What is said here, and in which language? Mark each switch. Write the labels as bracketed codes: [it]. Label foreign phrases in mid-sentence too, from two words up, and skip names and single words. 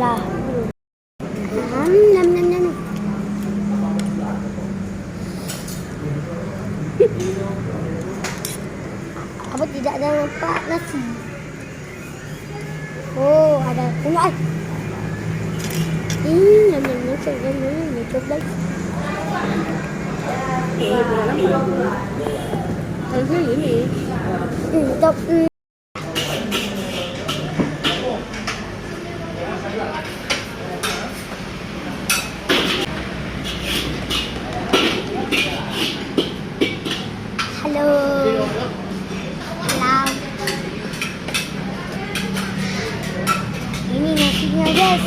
[id] Nam nam nam. Apa tidak ada nampak nasi? Oh, ada kunyit. Nam nam nam nam coba. [vi] Cái gì vậy? [id] Top. Halo. Halo. Ini nasinya guys.